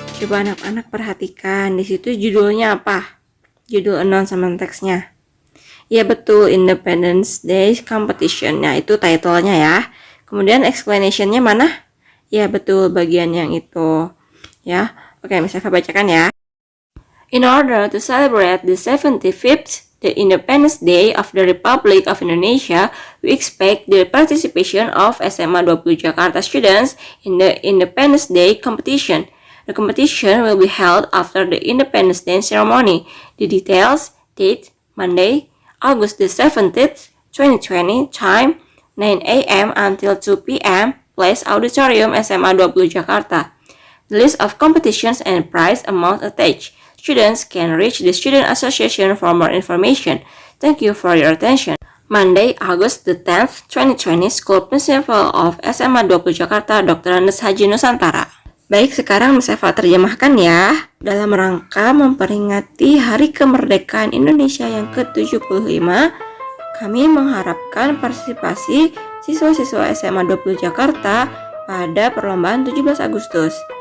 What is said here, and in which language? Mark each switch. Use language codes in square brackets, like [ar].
[id] Coba anak-anak perhatikan, di situ judulnya apa? Judul announcement text-nya. Ya betul, Independence Day Competition. Nah, itu title-nya ya. Kemudian explanation-nya mana? Ya betul, bagian yang itu. Ya. Oke, Miss Eva bacakan ya. [en] In order to celebrate the 75th the Independence Day of the Republic of Indonesia, we expect the participation of SMA 20 Jakarta students in the Independence Day competition. The competition will be held after the Independence Day ceremony. The details, date, Monday, August the 17th, 2020, time, 9 a.m. until 2 p.m., place Auditorium SMA 20 Jakarta. The list of competitions and prize amounts attached. Students can reach the Student Association for more information. Thank you for your attention. Monday, August the 10th, 2020, School Principal of SMA 20 Jakarta, Dr. [id] Andes Haji Nusantara. Baik, sekarang Miss Eva terjemahkan ya. Dalam rangka memperingati Hari Kemerdekaan Indonesia yang ke-75, kami mengharapkan partisipasi siswa-siswa SMA 20 Jakarta pada perlombaan 17 Agustus.